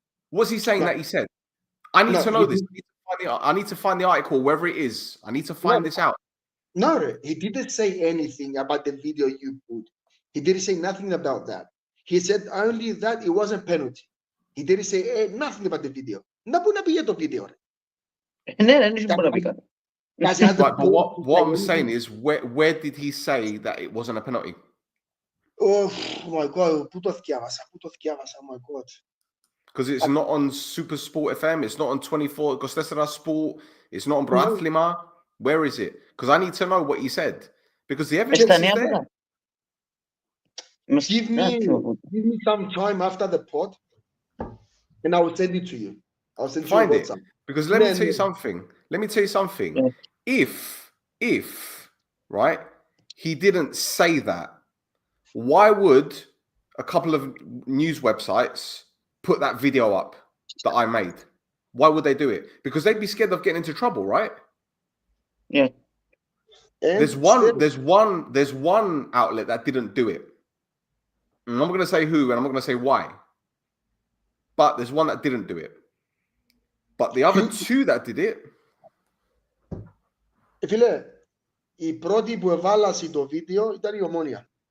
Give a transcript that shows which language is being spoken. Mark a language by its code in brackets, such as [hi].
[en] What's he saying that he said? I need to know this. I need to find the article, wherever it is. I need to find this out. No, he didn't say anything about the video you put. He didn't say nothing about that. He said only that it wasn't penalty. He didn't say nothing about the video. [el] Να πού να πήγε το βίντεο, ρε. Ναι, δεν μπορεί να πει κάτι. [en] But what I'm saying is, where did he say that it wasn't a penalty? Oh my God, [el] πού το θυκιάβασα, [en] oh my God. Because it's not on Super Sport FM, it's not on 24, Gostesera Sport, it's not on Broathlima. Where is it? Because I need to know what he said. Because the evidence is there. Give me some time after the pod, and I will send it to you. I'll send Find you it. Because let me tell you something. Let me tell you something. If right, he didn't say that, why would a couple of news websites put that video up that I made? Why would they do it? Because they'd be scared of getting into trouble, right? Yeah. There's one outlet that didn't do it. And I'm not going to say who, and I'm not going to say why. But there's one that didn't do it. But the other two that did it. [el] Φίλε, η πρώτη που εβάλασε το βίντεο ήταν η Ομόνια.